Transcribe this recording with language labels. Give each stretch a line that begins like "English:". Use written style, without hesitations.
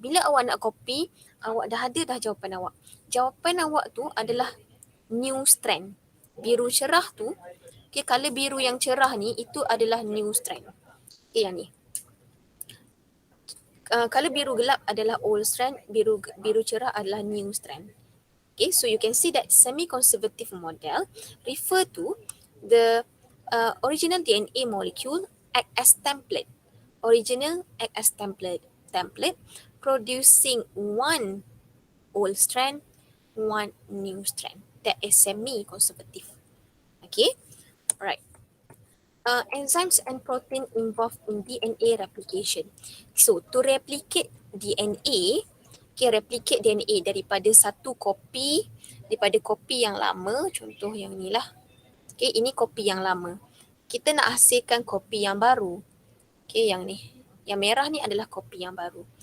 Malay: Bila awak nak copy, awak dah ada dah jawapan awak. Jawapan awak tu adalah new strand. Biru cerah tu, okay, color biru yang cerah ni itu adalah new strand. Okay, yang ni. Color biru gelap adalah old strand, biru cerah adalah new strand.
English: Okay, so you can see that semi-conservative model refer to the original DNA molecule act as template. Original act as template, producing one old strand, one new strand. That is semi-conservative. Okay, alright. Enzymes and protein involved in DNA replication. So, to replicate DNA,
Malay: okay, replicate DNA daripada satu kopi, daripada kopi yang lama, contoh yang ni lah. Okay, ini kopi yang lama. Kita nak hasilkan kopi yang baru. Okay, yang ni. Yang merah ni adalah kopi yang baru.